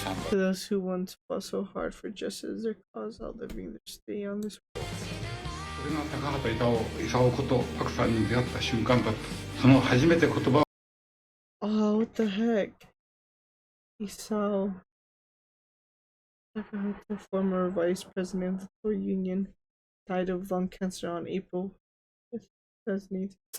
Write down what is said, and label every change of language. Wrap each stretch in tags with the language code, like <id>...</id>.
<en>To those who once fought so hard for justice, their cause outliving their stay on this world.</en> <ja>それが高畑勲ことパクさんに出会った瞬間だった。その初めて言葉を。</ja> <en>Oh, what the heck? Isao Takahata, former vice president of the Toei Union, died of lung cancer on April 5th, 2008.</en>